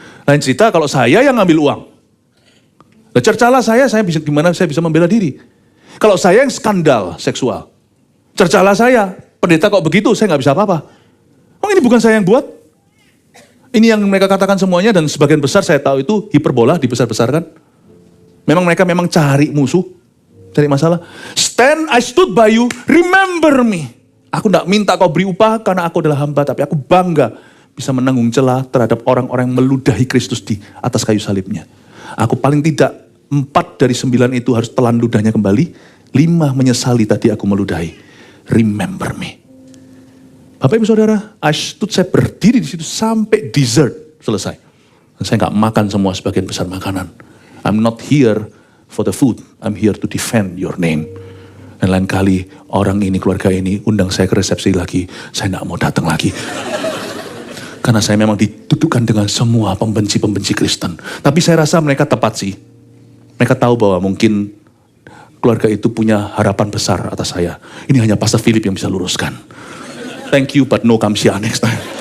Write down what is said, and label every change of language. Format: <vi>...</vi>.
<id>Lain cerita kalau saya yang ngambil uang. Cercalah saya bisa gimana saya bisa membela diri. Kalau saya yang skandal seksual. Cercalah saya. Pendeta kok begitu, saya nggak bisa apa-apa. Ini bukan saya yang buat. Ini yang mereka katakan semuanya dan sebagian besar saya tahu itu hiperbola, dibesar-besarkan. Mereka memang cari musuh, cari masalah.</id> <en>I stood by you, remember me.</en> <id>Aku tidak minta kau beri upah karena aku adalah hamba, tapi aku bangga bisa menanggung celah terhadap orang-orang yang meludahi Kristus di atas kayu salibnya. Aku paling tidak 4 dari 9 itu harus telan ludahnya kembali. 5 menyesali tadi aku meludahi.</id> <en>Remember me.</en> <id>Bapak Ibu Saudara, saya berdiri di situ sampai dessert selesai. Saya nggak makan semua sebagian besar makanan.</id> <en>I'm not here for the food. I'm here to defend your name.</en> <id>Dan lain kali orang ini, keluarga ini undang saya ke resepsi lagi, saya tidak mau datang lagi. Karena saya memang dituduhkan dengan semua pembenci-pembenci Kristen. Tapi saya rasa mereka tepat sih. Mereka tahu bahwa mungkin keluarga itu punya harapan besar atas saya. Ini hanya Pastor Philip yang bisa luruskan.</id> <en>Thank you, but no kamsia next time.</en>